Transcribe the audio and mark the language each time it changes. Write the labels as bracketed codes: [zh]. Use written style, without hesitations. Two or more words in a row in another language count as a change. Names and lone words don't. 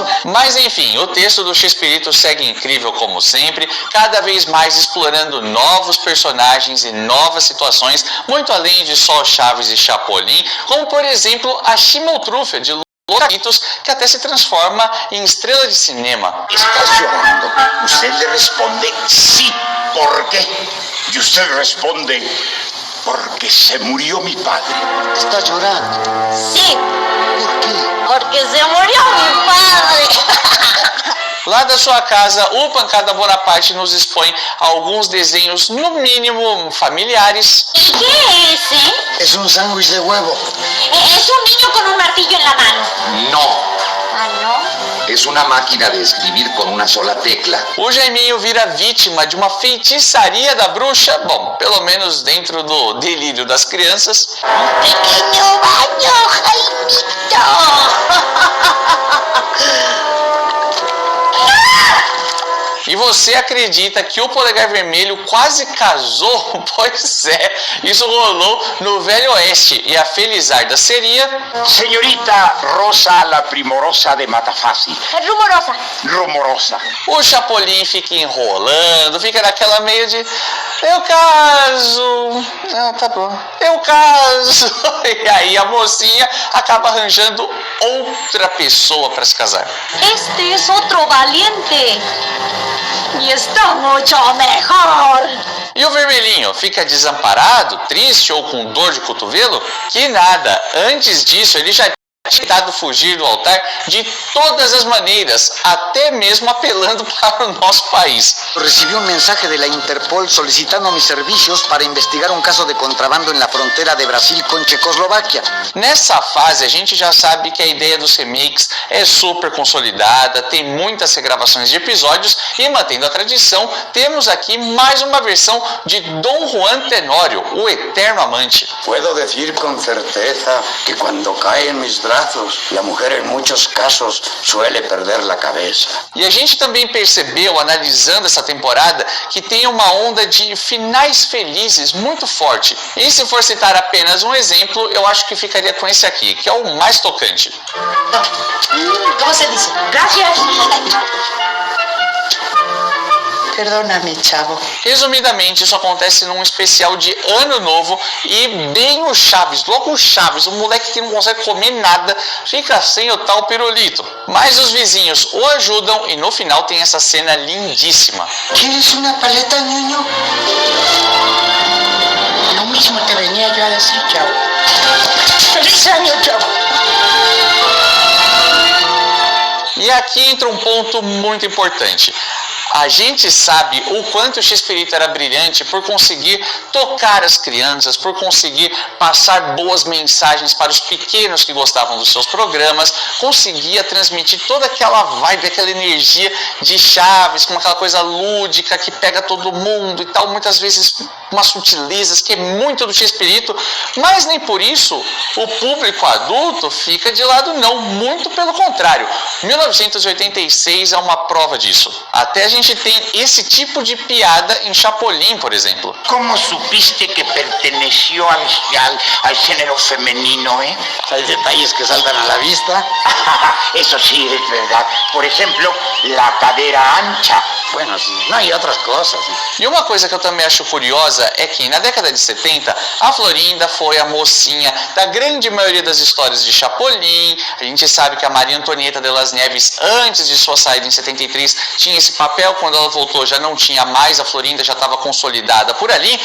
[pt] Mas enfim, o texto do Chespirito segue incrível como sempre, cada vez mais explorando novos personagens e novas situações, muito além de só Chaves e Chapolin, como por exemplo a Chimoltrufia de Louritos, que até se transforma em estrela de cinema. [es] ¿Estás llorando? Usted le responde sí. ¿Por qué? Y usted responde porque se murió mi padre. ¿Está llorando? Sí, ¿Por qué? porque se murió mi padre. [pt] Lá da sua casa, o Pancada Bonaparte nos expõe alguns desenhos, no mínimo, familiares. [es] ¿Y qué es ese? Es un sándwich de huevo. Es un niño con un martillo en la mano. No, Ah, ¿no? es una máquina de escribir con una sola tecla. [pt] O Jaiminho vira vítima de uma feitiçaria da bruxa, bom, pelo menos dentro do delírio das crianças. [es] Pequeño baño, Jaimito. [pt] E você acredita que o Polegar Vermelho quase casou? Pois é, isso rolou no Velho Oeste. E a Felizarda seria... [es] Señorita Rosa la Primorosa de Matafasi. Rumorosa. Rumorosa. [pt] O Chapolin fica enrolando, fica naquela meio de... eu caso... ah, tá bom. Eu caso... E aí a mocinha acaba arranjando outra pessoa para se casar. [es] Este es otro valiente. Y está mucho mejor. [pt] E o Vermelhinho fica desamparado, triste ou com dor de cotovelo? Que nada, antes disso ele já tentado fugir do altar de todas as maneiras, até mesmo apelando para o nosso país. [es] Recibí un mensaje de la Interpol solicitando mis servicios para investigar un caso de contrabando en la frontera de Brasil con Checoslovaquia. [pt] Nessa fase, a gente já sabe que a ideia dos remakes é super consolidada, tem muitas regravações de episódios e, mantendo a tradição, temos aqui mais uma versão de Dom Juan Tenório, o eterno amante. [es] Puedo decir con certeza que cuando cae en mis brazos, la mujer en muchos casos suele perder la cabeza. [pt] E a gente também percebeu, analisando essa temporada, que tem uma onda de finais felizes muito forte. E se for citar apenas um exemplo, eu acho que ficaria com esse aqui, que é o mais tocante. [es] ¿Cómo se dice? Gracias. Perdóname, chavo. [pt] Resumidamente, isso acontece num especial de Ano Novo e bem o Chaves, logo o Chaves, o moleque que não consegue comer nada, fica sem o tal pirulito. Mas os vizinhos o ajudam e no final tem essa cena lindíssima. [es] ¿Quieres una paleta, ñoño? Lo mismo te venía yo a decir, chavo. ¡Feliz año, chavo! [pt] E aqui entra um ponto muito importante. A gente sabe o quanto o Chespirito era brilhante por conseguir tocar as crianças, por conseguir passar boas mensagens para os pequenos que gostavam dos seus programas, conseguia transmitir toda aquela vibe, aquela energia de Chaves, com aquela coisa lúdica que pega todo mundo e tal, muitas vezes umas sutilezas que é muito do Chespirito, mas nem por isso o público adulto fica de lado não, muito pelo contrário. 1986 é uma prova disso. Até a gente tem esse tipo de piada em Chapolin, por exemplo. [es] ¿Cómo supiste que perteneció al género femenino, eh? Hay detalles que saltan a la vista. Eso sí es verdad. Por ejemplo, la cadera ancha. Bueno, sí, no hay otras cosas. [pt] E uma coisa que eu também acho curiosa é que na década de 70, a Florinda foi a mocinha da grande maioria das histórias de Chapolin. A gente sabe que a Maria Antonieta de las Nieves, antes de sua saída em 73, tinha esse papel. Quando ela voltou já não tinha mais, a Florinda já estava consolidada por ali.